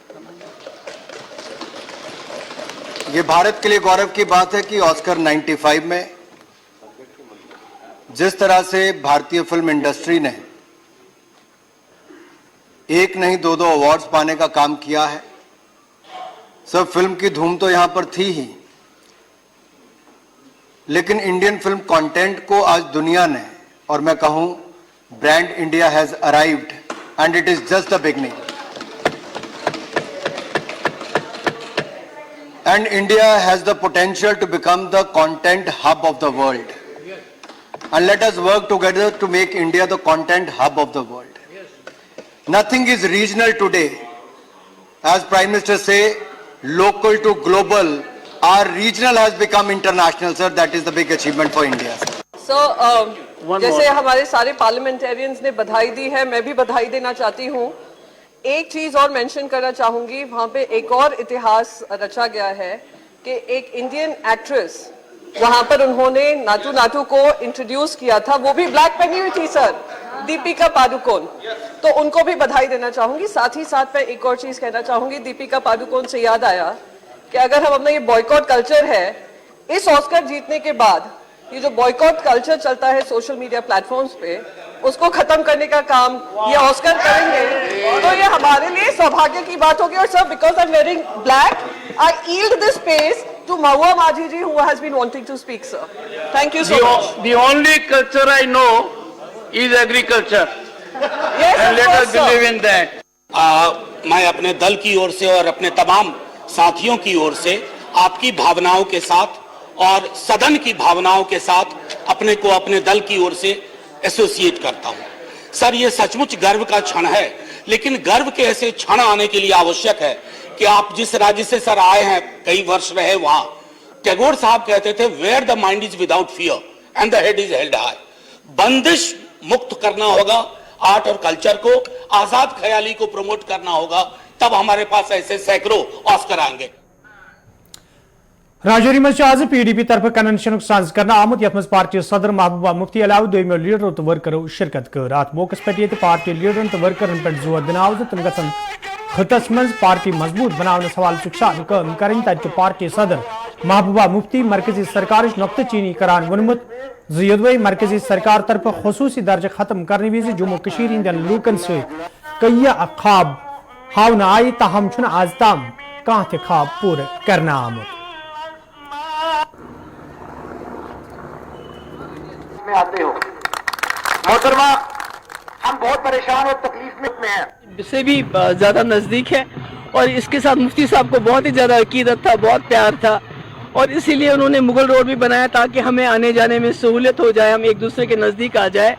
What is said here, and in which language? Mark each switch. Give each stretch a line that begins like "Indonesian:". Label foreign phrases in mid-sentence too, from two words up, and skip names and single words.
Hindi: ये भारत के लिए गौरव की बात है कि ऑस्कर 95 में जिस तरह से भारतीय
English: film industry
Hindi: ने एक नहीं दो अवार्ड्स पाने का काम किया है। सब फिल्म की धूम तो यहां पर थी ही, लेकिन
English: Indian film content
Hindi: को आज दुनिया ने, और मैं कहूं
English: brand India has arrived and it is just the beginning. And India has the potential to become the content hub of the world. And let us work together to make India the content hub of the world. Nothing is regional today. As Prime Minister say, local to global. Our regional has become international, sir. That is the big achievement for India. So,
Hindi: जैसे हमारे सारे पार्लियामेंटेरियंस ने बधाई दी है, मैं भी बधाई देना चाहती हूँ। एक चीज और मेंशन करना चाहूंगी, वहाँ पे एक और इतिहास रचा गया है कि एक
English: Indian actress
Hindi: वहां पर उन्होंने नाटू नाटू को इंट्रोड्यूस किया था, वो भी ब्लैक पहनी हुई थी सर, दीपिका पादुकोण। तो उनको भी बधाई देना चाहूंगी। साथ ही साथ मैं एक और चीज कहना चाहूंगी, दीपिका पादुकोण से याद आया कि अगर हम अपना ये
English: boycott culture
Hindi: है, इस ऑस्कर जीतने के बाद ये जो
English: boycott culture
Hindi: चलता है
English: social media platforms
Hindi: पे, उसको खत्म करने का काम ये ऑस्कर करेंगे, तो ये हमारे लिए सौभाग्य की बात होगी। और सर,
English: because I am wearing black, I yield this space to Mahua Majhi ji, who has been wanting to speak, sir. Thank you so much. The only culture I know is agriculture. Yes, and let us believe in that.
Hindi: मैं अपने दल की ओर से और अपने तमाम साथियों की ओर से आपकी भावनाओं के साथ और सदन की भावनाओं के साथ अपने को अपने दल की ओर से एसोसिएट करता हूं। सर, ये सचमुच गर्व का क्षण है, लेकिन गर्व के ऐसे क्षण आने के लिए आवश्यक है कि आप जिस राज्य से सर आए हैं, कई वर्ष रहे वहां, टैगोर साहब कहते थे,
English: Where the mind is without fear and the head is held high.
Hindi: बंदिश मुक्त करना होगा आर्ट और कल्चर को, आजाद ख्याली को प्रमोट करना होगा, तब हमारे पास ऐसे सैकड़ों ऑस्कर आएंगे।
Kashmiri: राजौरी मज आज PDP तरफ कन्वेंशन साज करना आमुत, यथ मज पार्टी सदर महबूबा मुफ्ती अलाव दोमो लीडरों तो वर्करों शिरकत कर। अत मौके पे पार्टी लीडरन तो वर्करन पे जोर दिन आव तम गन खतस मज पार्टी मजबूत बनाने सवाल सुखान कम करें, तत पार्टी सदर महबूबा मुफ्ती मरकजी सरकार नुक्ता चीनी करान वोनमुत योदवे मरकजी सरकार तरफ खसूसी दर्ज खत्म करने विज जम्मू कशीर हिंदन लूकन से कई ख्वाब हावन आई, ताहम छुन आज ताम कहां थे ख्वाब पूरे करना आमुत।
Hindi: में आते हो मोहतरमा, हम बहुत परेशान और तकलीफ में हैं, से भी ज्यादा नजदीक है और इसके साथ मुफ्ती साहब को बहुत ही ज्यादा अकीदत था, बहुत प्यार था, और इसीलिए उन्होंने मुगल रोड भी बनाया ताकि हमें आने जाने में सहूलियत हो जाए, हम एक दूसरे के नज़दीक आ जाए।